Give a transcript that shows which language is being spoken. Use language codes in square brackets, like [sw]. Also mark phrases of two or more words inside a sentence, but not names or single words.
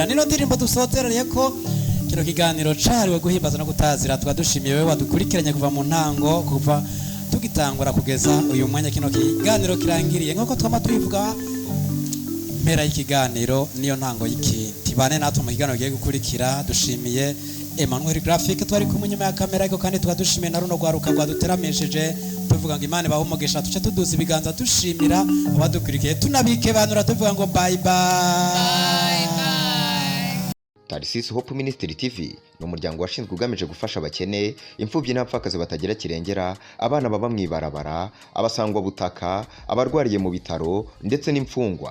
[rn] Nino ndirimbo dusozereye ko kino kiganiro cariwe guhimbaza no gutazira, twadushimiye wewe wadukurikiranye kuva mu ntango, kuva tugitangura kugeza uyu mwanya kino kiganiro kirangiriye. Nk'uko twama tubivuga, mpera y'ikiganiro niyo ntango y'ikindi. Bane natwe mu kiganiro giye gukurikira. Dushimiye Emmanuel Graphic twari kumwe nyuma ya kamera, ariko kandi twadushimiye na runo rwaruka rwaduteramesheje tuvuga ngo Imana ibahe umugisha, tuce tuduza ibiganza dushimira abadukurikiye, tunabikebanura tuvuga ngo [en] bye bye. [rw] Tarsis Hope Ministry TV ni umuryango washinzwe ugamije gufasha abakene, imfubyi n'abapfakazi batagira kirengera, abana baba mwibarabara, abasangwa butaka, abarwariye mu bitaro ndetse n'imfungwa.